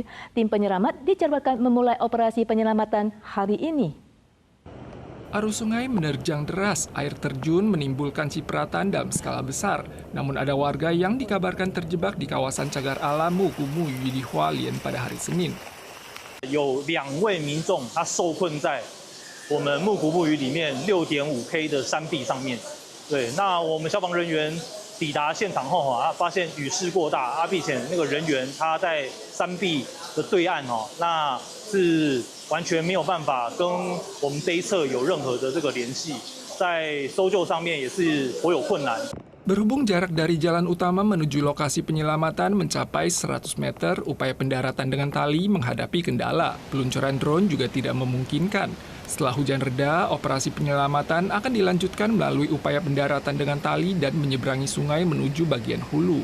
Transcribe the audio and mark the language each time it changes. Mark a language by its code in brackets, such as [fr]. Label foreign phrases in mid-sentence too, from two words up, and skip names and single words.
[id] Tim penyelamat dijadwalkan memulai operasi penyelamatan hari ini. Arus sungai menerjang deras, air terjun menimbulkan cipratan dalam skala besar. Namun ada warga yang dikabarkan terjebak di kawasan cagar alam Muku Muyu di Hualien pada hari Senin. [zh] 有2位民众他受困在我们木谷木鱼里面 6.5K 的山壁上面。对，那我们消防人员抵达现场后发现雨势过大，并且那个人员他在山壁的对岸那是 完全没有办法跟我们这一侧有任何的这个联系，在搜救上面也是颇有困难。 [id] Berhubung jarak dari jalan utama menuju lokasi penyelamatan mencapai 100 meter, upaya pendaratan dengan tali menghadapi kendala. Peluncuran drone juga tidak memungkinkan. Setelah hujan reda, operasi penyelamatan akan dilanjutkan melalui upaya pendaratan dengan tali dan menyeberangi sungai menuju bagian hulu.